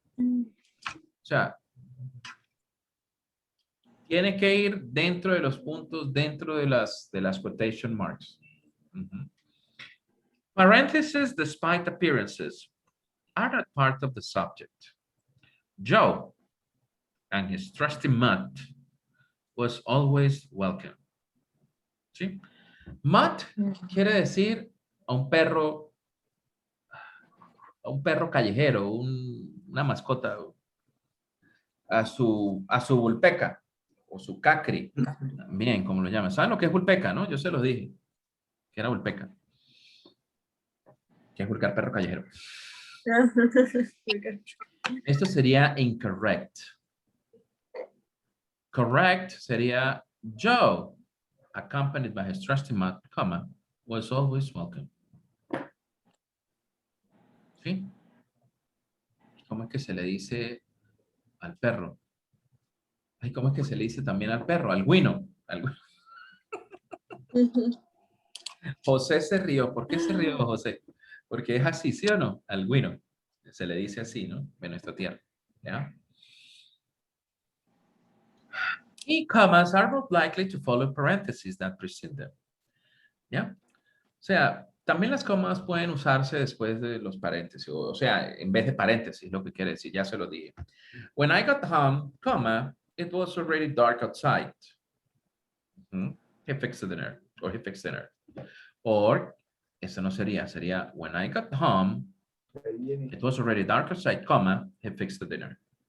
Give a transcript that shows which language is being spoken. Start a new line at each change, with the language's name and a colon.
Spanish: O sea, tiene que ir dentro de los puntos, dentro de las quotation marks.
English: Parentheses, despite appearances, are not part of the subject. Joe and his trusty mutt was always welcome.
Spanish: ¿Sí? Mutt quiere decir a un perro callejero, una mascota, a su vulpeca o su cacri, también como lo llaman. ¿Saben lo que es vulpeca, no? Yo se lo dije, que era vulpeca, que es vulgar perro callejero. Esto sería incorrect.
English: Correct sería Joe, accompanied by his trusty mutt, comma, was always welcome.
Spanish: ¿Sí? ¿Cómo es que se le dice al perro? Ay, ¿cómo es que se le dice también al perro? Al güino. José se rió. ¿Por qué se rió José? Porque es así, ¿sí o no? Al güino. Se le dice así, ¿no? En nuestra tierra. ¿Ya?
English: Y commas are more likely to follow parentheses that precede them.
Spanish: ¿Ya? O sea, también las comas pueden usarse después de los paréntesis. O sea, en vez de paréntesis, lo que quiere decir. Ya se lo dije.
English: When I got home, comma, it was already dark outside. He fixed the dinner. Or he fixed dinner. Or,
Spanish: eso no sería.
English: Sería, when I got home, it was already dark outside, comma, he fixed the dinner.